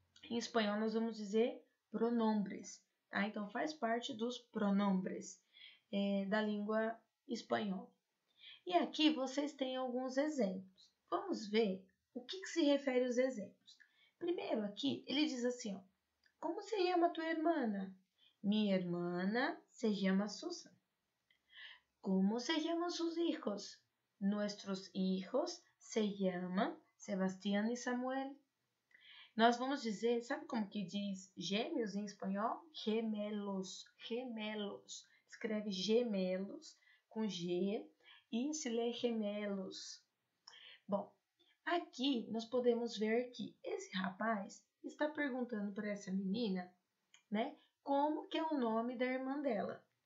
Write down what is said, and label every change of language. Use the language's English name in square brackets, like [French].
[Portuguese] Em espanhol, nós vamos dizer pronombres, tá? Então, faz parte dos pronombres da língua espanhola. E aqui vocês têm alguns exemplos. Vamos ver o que se refere aos exemplos. Primeiro aqui, ele diz assim, ó, como se chama tua hermana? [Spanish] Mi hermana se llama Susan. Como se llaman sus hijos? Nuestros hijos se llaman Sebastián y Samuel. [Portuguese] Nós vamos dizer, sabe como que diz gêmeos em espanhol? Gemelos, gemelos. Escreve gemelos com G e se lê gemelos. Bom, aqui nós podemos ver que esse rapaz está perguntando para essa menina, como que é o nome da irmã dela.